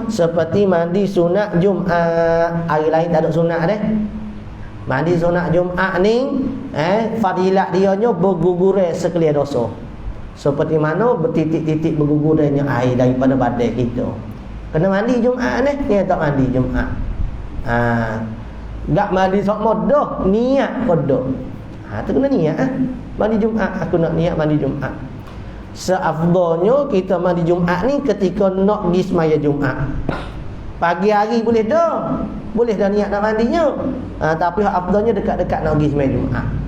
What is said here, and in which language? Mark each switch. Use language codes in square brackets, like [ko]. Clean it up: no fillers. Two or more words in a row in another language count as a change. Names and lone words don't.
[ms] Seperti mandi sunat Jumaat. Air lain tak ada sunat Mandi sunat Jumaat ni fadilat dia nya berguguran sekalian dosa. Seperti mana bertitik-titik bergugurannya air daripada badan kita. Kena mandi Jumaat ni, dia tak mandi Jumaat. [jv] Gak mandi sok modah, niat podo. [ms] Tu kena niat mandi Jumaat, aku nak niat mandi Jumaat. Seafdalnya kita mandi Jumaat ni ketika nak pergi semaya Jumaat. Pagi hari boleh dah. Boleh dah niat nak mandinya. Tapi afdalnya dekat-dekat nak pergi semaya Jumaat.